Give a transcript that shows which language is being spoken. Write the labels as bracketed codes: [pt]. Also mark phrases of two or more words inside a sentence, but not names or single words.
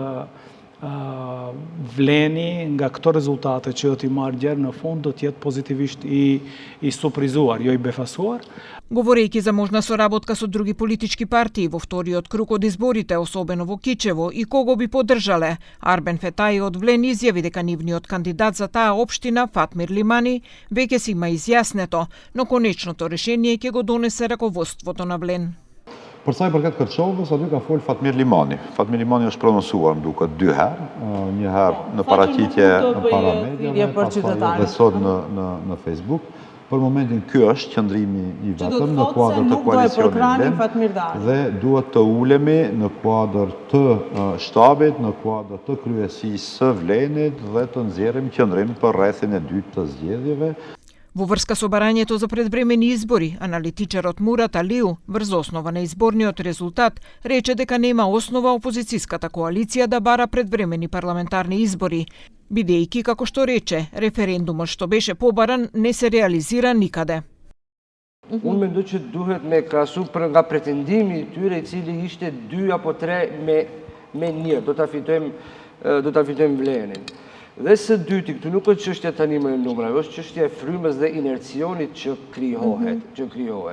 [sq] Vleni nga këto rezultate që do t'i marrë gjerë në fund do t'jetë pozitivisht i surprizuar, jo i befasuar. [mk] Говорејќи за можна соработка со други политички партии во вториот круг од изборите, особено во Кичево, и кого би поддржале, Арбен Фетаи од Влен изјави дека нивниот кандидат за таа општина, Фатмир Лимани, веќе си има изјаснето, но конечното решение ќе го донесе раководството на Влен. [sq] Për sa i përket Kërçovës, aty ka fol Fatmir Limani. Fatmir Limani është prononcuar, më duket 2 herë, një herë në paraqitje në para mediave, dhe sot në Facebook. Për momentin ky është qëndrimi i vetëm në kuadër të koalicionit Vlen dhe duhet të ulemi në kuadër të shtabit, në kuadër të kryesisë së Vlenit dhe të nxjerrim qëndrim për rrethin e dytë të zgjedhjeve. [mk] Во врска со барањето за предвремени избори, аналитичарот Мурат Алиу, врз основа на изборниот резултат, рече дека нема основа опозицијската коалиција да бара предвремени парламентарни избори, бидејќи, како што рече, референдумот што беше побаран не се реализира никаде. [sq] Unë mendoj që duhet me krahasu për nga pretendimi i tyre, i cili ishte 2 apo 3 me 1, do ta fitojmë Vlenin. Dhe së dyti, këtu nuk është çështja tani më e numrave, është çështja e frymës dhe inercionit që krijohet.